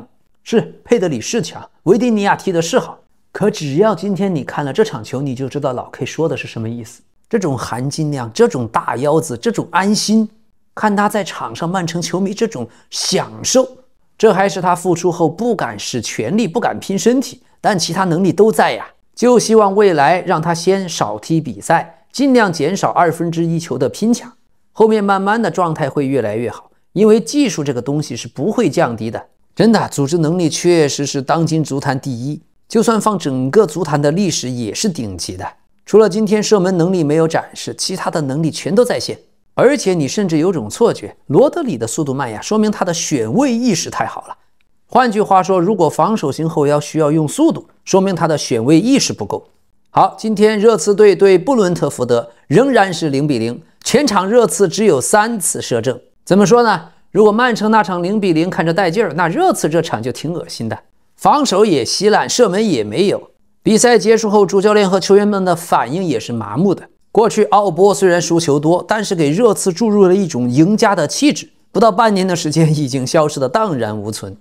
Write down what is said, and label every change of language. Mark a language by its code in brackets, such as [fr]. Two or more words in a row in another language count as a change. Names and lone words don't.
[zh] 是佩德里是強，維迪尼亞踢的是好，可只要今天你看了這場球，你就知道老 K 說的是什麼意思。這種含金量，這種大腰子，這種安心，看他在場上，曼城球迷這種享受，這還是他復出後不敢使全力，不敢拼身體，但其他能力都在呀。就希望未來讓他先少踢比賽，盡量減少1/2球的拼搶，後面慢慢的狀態會越來越好。因為技術這個東西是不會降低的，真的，組織能力確實是當今足壇第1，就算放整個足壇的歷史也是頂級的。除了今天射門能力沒有展示，其他的能力全都在線。而且你甚至有種錯覺，羅德里的速度慢呀，說明他的選位意識太好了。換句話說，如果防守型後腰需要用速度，說明他的選位意識不夠。好，今天热刺队对布伦特福德仍然是0-0，全场热刺只有3次射正。怎麼說呢？如果曼城那場0-0 看着帶勁兒，那熱刺這場就挺惡心的，防守也稀爛，射門也沒有。比賽結束後，主教練和球員們的反應也是麻木的。過去奧波雖然輸球多，但是給熱刺注入了一種贏家的氣質，不到半年的時間已經消失得蕩然無存。